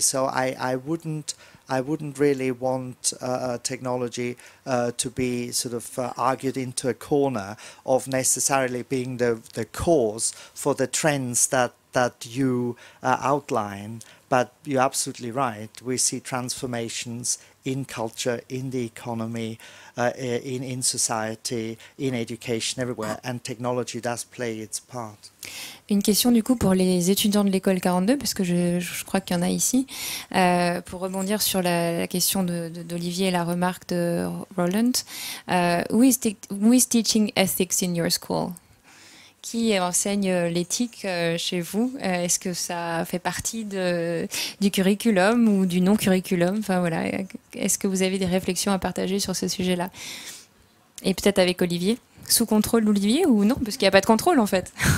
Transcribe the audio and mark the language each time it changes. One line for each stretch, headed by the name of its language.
English: So I wouldn't really want technology to be sort of argued into a corner of necessarily being the cause for the trends that you outline. But you're absolutely right. We see transformations in culture, in the economy, in society, in education, everywhere, and technology does play its part.
French: Une question du coup pour les étudiants de l'école 42, parce que je crois qu'il y en a ici, pour rebondir sur la question d'Olivier et la remarque de Roland.
English: Who is teaching ethics in your school?
French: Qui enseigne l'éthique chez vous? Est-ce que ça fait partie du curriculum ou du non-curriculum? Enfin voilà, est-ce que vous avez des réflexions à partager sur ce sujet-là? Et peut-être avec Olivier, sous contrôle d'Olivier ou non? Parce qu'il n'y a pas de contrôle en fait.